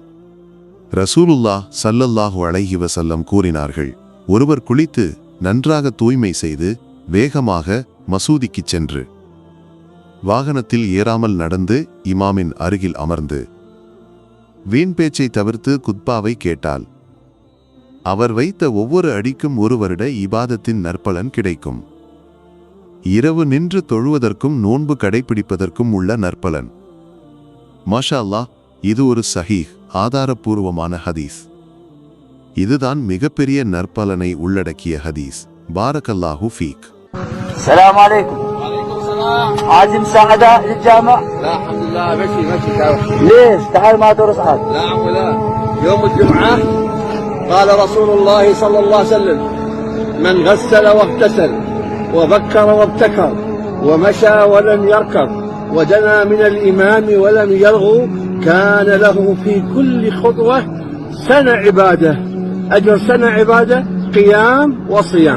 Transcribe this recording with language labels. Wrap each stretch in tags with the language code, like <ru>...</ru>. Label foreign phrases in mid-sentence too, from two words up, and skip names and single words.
<ta>ரசூலுல்லாஹ்</ta> <ar>صلى الله عليه وسلم</ar> <ta>கூறினார்கள், ஒருவர் குளித்து நன்றாக தூய்மை செய்து வேகமாக மசூதிக்குச் சென்று வாகனத்தில் ஏறாமல் நடந்து இமாமின் அருகில் அமர்ந்து வீண் பேச்சை தவிர்த்து குத்பாவை கேட்டால் அவர் வைத்த ஒவ்வொரு அடிக்கும் ஒரு வருட இபாதத்தின் நற்பலன் கிடைக்கும். இரவு நின்று தொழுவதற்கும் நோன்பு கடைபிடிப்பதற்கும் உள்ள நற்பலன்.</ta> <ar>ما شاء الله,</ar> <ta>இது ஒரு சஹீஹ் ஆதாரபூர்வமான ஹதீஸ். இதுதான் மிகப்பெரிய நற்பலனை உள்ளடக்கிய ஹதீஸ்.</ta> <ar>بارك الله فيك. السلام عليكم. وعليكم السلام. عايز مساعدة للجامع؟ لا الحمد لله ماشي تعال. ليش؟ تعال ما ترس حد. لا عم لا. يوم الجمعة قال رسول الله صلى الله عليه وسلم: من غسل واغتسل وبكر وابتكر ومشى ولم يركض ودنا من الإمام ولم يلغو كان له في كل خطوة سنة عبادة، أجر سنة عبادة قيام وصيام.</ar>